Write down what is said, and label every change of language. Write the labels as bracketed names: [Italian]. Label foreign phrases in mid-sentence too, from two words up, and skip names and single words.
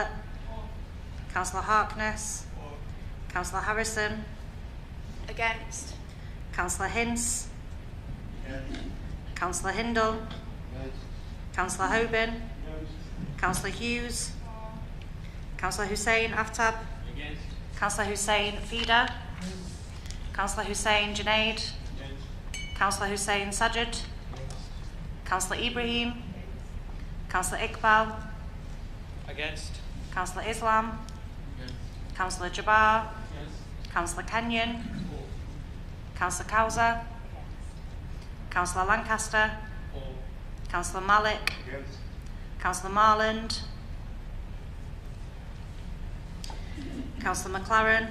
[English] Councillor Harkness. Councillor Harrison. Against. Councillor Hince. Councillor Hindle. Councillor Hoban. Councillor Hughes. Councillor Hussain Aftab. Councillor Hussain Fida. Councillor Hussain Junaid. Councillor Hussain Sajid. Councillor Ibrahim. Councillor Iqbal. Against. Councillor Islam. Councillor Jabbar. Councillor Kenyon. Councillor Cowser. Councillor Lancaster. Councillor Malik. Councillor Marland. Councillor McLaren.